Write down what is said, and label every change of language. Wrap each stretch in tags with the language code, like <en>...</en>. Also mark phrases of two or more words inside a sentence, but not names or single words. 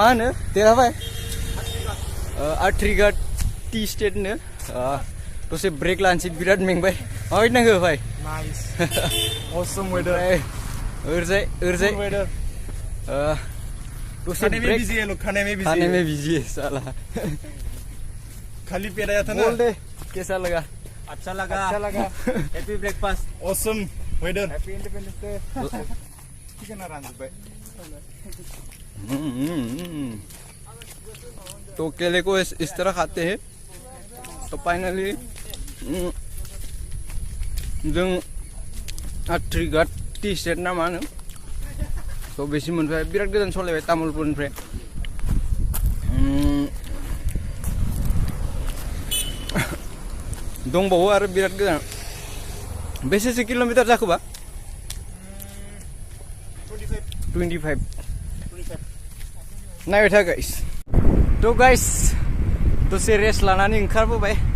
<brx>होनो देरहाबाय आट्रिघाट टी स्टेटनो दसे ब्रेक लानोसै बिराद मेंबाय माबायदि नांगौ भाई</brx> <en>नाइस awesome weather</en> <brx>ओरैजाय दसे ब्रेक</brx> <hi>खाने में बिजी है साला खाली पेट आया था ना बोल दे कैसा लगा अच्छा लगा</hi> <en>happy breakfast awesome weather happy independence day चिकन रांधबाय</en> <hi>तो केले को इस तरह खाते हैं तो</hi> <brx>फाइनली जों आट्रिघाट टी स्टेट ना मा होनो तो बेसि मोनबाय बिराद गोजान सलायबाय तामुलपुरनिफ्राय दंबावो आरो बिराद गोजान बेसेसो किलोमिटार जाखोबा 25 नायबाय था गाइस तो गाइस दसे रेस्ट लानानै ओंखारबोबाय</brx>